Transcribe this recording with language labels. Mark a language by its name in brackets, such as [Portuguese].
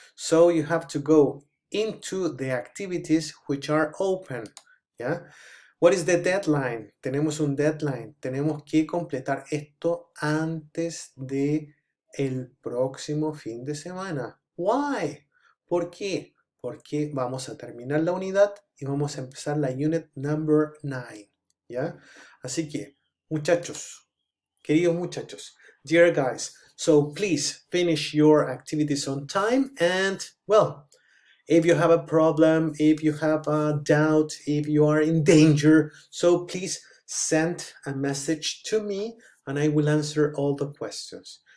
[English] So you have to go into the activities which are open, [Spanish] ¿ya? [English] What is the deadline? [Spanish] Tenemos un deadline. Tenemos que completar esto antes de el próximo fin de semana. [English] Why? [Spanish] ¿Por qué? Porque vamos a terminar la unidad y vamos a empezar la [English] unit number 9, [Spanish] ¿ya? Así que, muchachos, queridos muchachos, [English] dear guys, so please finish your activities on time and, well, if you have a problem, if you have a doubt, if you are in danger, so please send a message to me and I will answer all the questions.